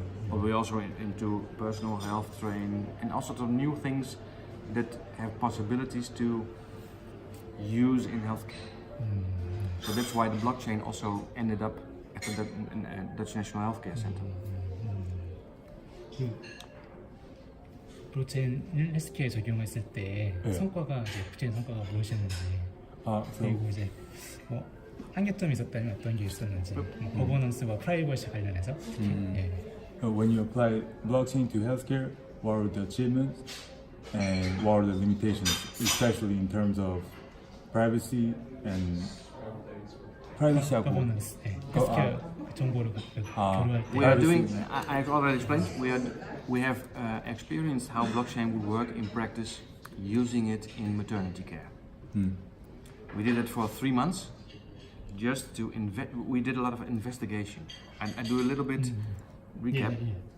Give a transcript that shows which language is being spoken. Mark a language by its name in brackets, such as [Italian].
[English] But we're also into personal health training and all sorts of new things that have possibilities to use in healthcare. So that's why the blockchain also ended up at the Dutch National Healthcare Center. [Korean] 그 블록체인을 헬스케어에 적용했을 때 성과가 이제 구체적인 성과가 무엇이었는지 그리고 이제 뭐 한계점이 있었다면 어떤 게 있었는지 거버넌스와 프라이버시 관련해서 [English] When you apply blockchain to healthcare, what are the achievements and what are the limitations, especially in terms of privacy and privacy하고 [Korean] 거버넌스, 헬스케어 정보를 교류할 때 [English] We are doing. I've already explained. We have experienced how blockchain would work in practice, using it in maternity care. We did it for 3 months, just to we did a lot of investigation. I do a little bit recap. Yeah.